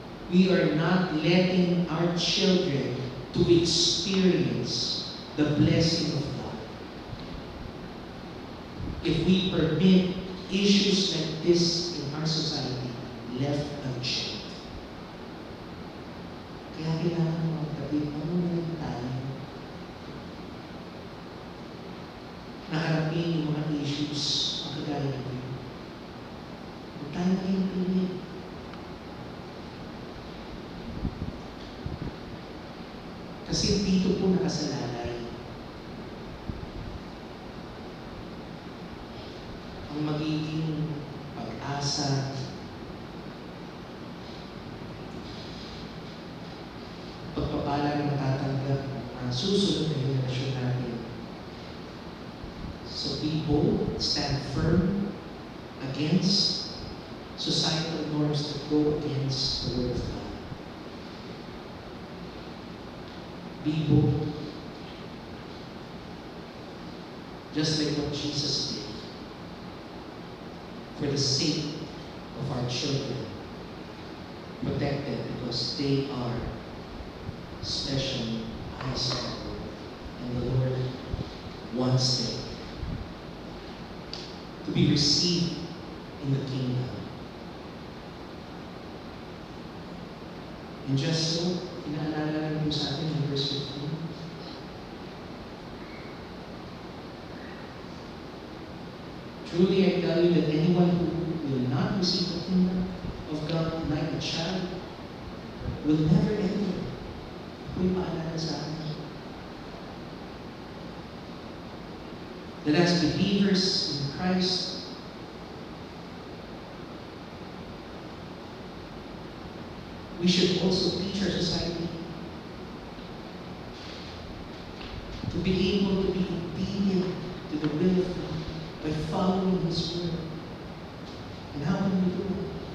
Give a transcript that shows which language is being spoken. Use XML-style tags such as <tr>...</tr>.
<en>We are not letting our children to experience the blessing of God. If we permit issues like this in our society left unchecked.</en> <tl>Kaya kailangan mga kapatid, mamunan tayo na harapin yung mga issues ang kagaya nito. Huwag tayo maging pilit. Kasi dito po nakasalalay ang magiging pag-asa, pagpapala na matatanggap ang susunod na henerasyon natin.</tl> <en>So be bold, stand firm against societal norms that go against the Word of God. Be bold. Just like what Jesus did for the sake of our children. Protect them because they are special eyes, and the Lord wants them to be received in the kingdom. And just so,</en> <tl>inaalala lang po sa atin</tl> <en>in verse 15. Truly I tell you that anyone who will not receive the kingdom of God like a child will never enter.</en> <tl>Ito yung paalala sa atin.</tl> <en>That as believers in Christ, we should also teach our society be able to be obedient to the will of God by following His word. And how can we do it?</en>